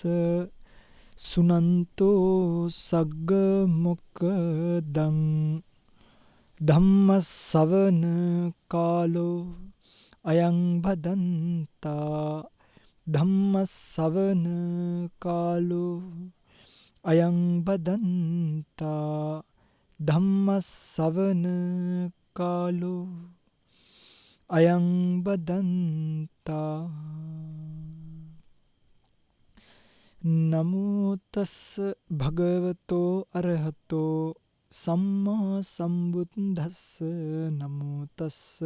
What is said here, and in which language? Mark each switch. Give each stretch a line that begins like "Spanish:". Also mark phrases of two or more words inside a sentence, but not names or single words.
Pali: සුනන්තෝ සග්ග මොක්ඛදං ධම්ම ශ්‍රවණ කාලෝ අයං භදන්තා ධම්ම ශ්‍රවණ කාලෝ අයං බදන්තා ධම්ම ශ්‍රවණ කාලෝ අයං බදන්තා නමෝ තස්ස භගවතෝ අරහතෝ සම්මා සම්බුද්දස්ස නමෝ තස්ස